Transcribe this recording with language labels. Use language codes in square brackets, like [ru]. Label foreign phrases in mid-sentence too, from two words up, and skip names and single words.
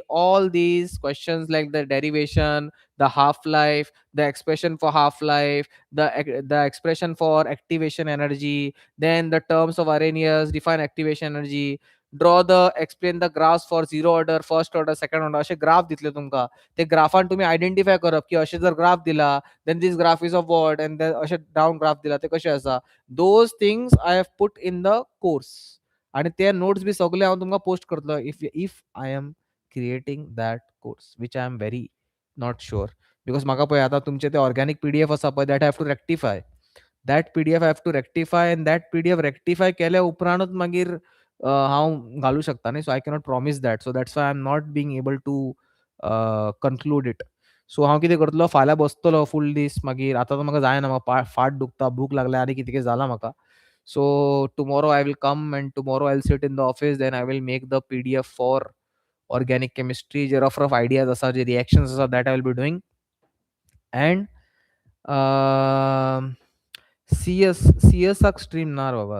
[en] All these questions like the derivation, the half-life, the expression for half-life, the expression for activation energy, then the terms of Arrhenius, define activation energy, draw the explain the graphs for zero order, first order, second order. [kok] असे ग्राफ दितले तुमकां. ते ग्राफान तुम्ही आयडेंटिफाय करप की अशें जर ग्राफ दिला, [en] then this graph is of what, and then [kok] अशें डाउन ग्राफ दिला ते कशें आसा. [en] Those things I have put in the course. [kok] आणि ते नोट्स बी सगळे हांव तुमकां पोस्ट करतलो [en] if I am creating that course, which I am very not sure. [kok] Because म्हाका पळय आतां तुमचे ते ऑर्गॅनिक पीडीएफ आसा पळय, [en] that I have to rectify. That PDF I have to rectify, and that PDF rectify [kok] केल्या उपरांतूच मागीर हांव घालूं शकता न्ही. [en] so I cannot promise that. so that's why I am not being able to conclude it. [kok] सो हांव कितें करतलो, फाल्यां बसतलो फूल दीस. मागीर आतां तर म्हाका जायना, म्हाका फाट दुखता, भूक लागल्या, आनी कितें कितें जालां म्हाका. [en] So tomorrow I will come, and tomorrow I'll sit in the office. Then I will make the PDF for organic chemistry. जे rough ideas [kok] asa, जे [en] reactions asa, that I will be doing. And um, CS stream na baba.